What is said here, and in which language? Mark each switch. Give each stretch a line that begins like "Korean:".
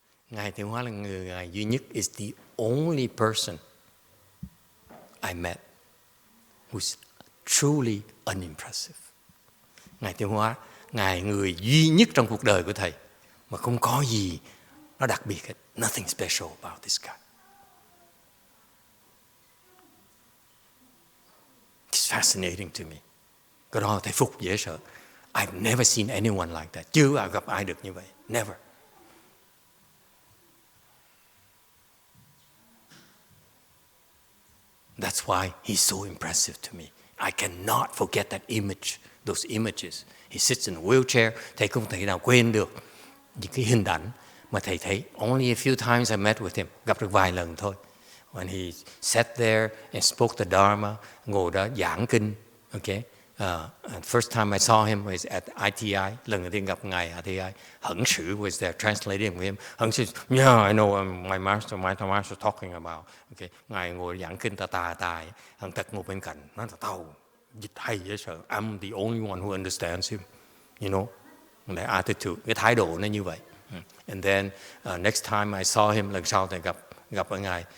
Vietnamese: Ngài Tiến Hóa là người duy nhất,
English: is the only person I met who's truly unimpressive.
Vietnamese: Ngài Tiến Hóa, Ngài người duy nhất trong cuộc đời của Thầy mà không có gì nó đặc biệt hết.
English: Nothing special about this guy. It's fascinating to me.
Vietnamese: Cái đó Thầy phục dễ sợ.
English: I've never seen anyone like that.
Vietnamese: Chưa gặp ai được như vậy.
English: Never. That's why he's so impressive to me. I cannot forget that image, those images. He sits in a wheelchair.
Vietnamese: Thầy không thể nào quên được những cái hình ảnh mà thầy thấy.
English: Only a few times I met with him.
Vietnamese: Gặp được vài lần thôi.
English: When he sat there and spoke the Dharma,
Vietnamese: ngồi đó giảng kinh.
English: Okay. First time I saw him was at ITI.
Vietnamese: Lần đầu tiên gặp Ngài at ITI.
English: Hận Sử was there translating with him. Hận Sử, yeah, I know my master talking about. Okay.
Vietnamese: Ngài ngồi giảng kinh tài. Hận Tật ngồi bên cạnh. Nói là tao dịch hay dễ sợ.
English: I'm the only one who understands him. You know, the attitude,
Vietnamese: cái thái độ nó như vậy.
English: And then next time I saw him,
Vietnamese: lần sau thì gặp ở Ngài.